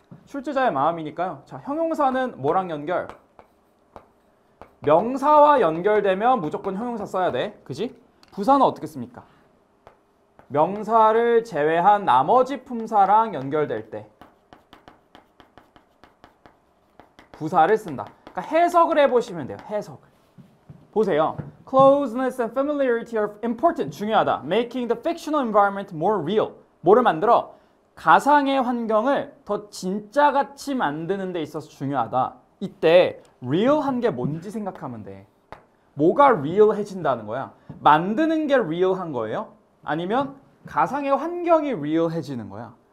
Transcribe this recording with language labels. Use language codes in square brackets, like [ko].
[ko] 출제자의 마음이니까요. 자, 형용사는 뭐랑 연결? 명사와 연결되면 무조건 형용사 써야 돼. 그지? 부사는 어떻게 씁니까? 명사를 제외한 나머지 품사랑 연결될 때 부사를 쓴다. 그러니까 해석을 해보시면 돼요. 해석을. 보세요. [en] Closeness and familiarity are important. [ko] 중요하다. [en] Making the fictional environment more real. [ko] 뭐를 만들어? 가상의 환경을 더 진짜같이 만드는 데 있어서 중요하다. 이때 real한 게 뭔지 생각하면 돼. 뭐가 real해진다는 거야? 만드는 게 real한 거예요? 아니면 가상의 환경이 real해지는 거야?